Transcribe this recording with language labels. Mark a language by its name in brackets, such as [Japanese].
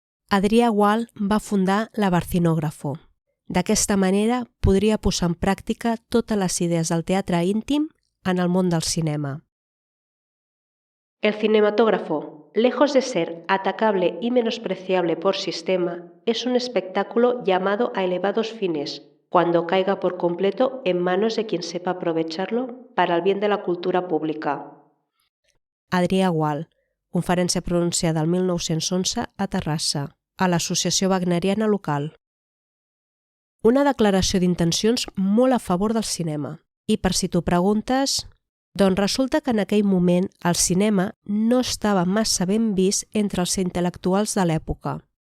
[Catalan] Adrià Gual va fundar la Barcinógrafo. D'aquesta manera podria posar en pràctica totes les idees del teatre íntim en el món del cinema. [Spanish] El cinematógrafo, lejos de ser atacable y menospreciable por sistema, es un espectáculo llamado a elevados fines, cuando caiga por completo en manos de quien sepa aprovecharlo para el bien de la cultura pública. [Catalan] Adrià Gual, conferència pronunciada el 1911 a Terrassa, a l'Associació Wagneriana local. Una declaració d'intencions molt a favor del cinema. I per si t'ho preguntes, doncs resulta que en aquell moment el cinema no estava massa ben vist entre els intel·lectuals de l'època.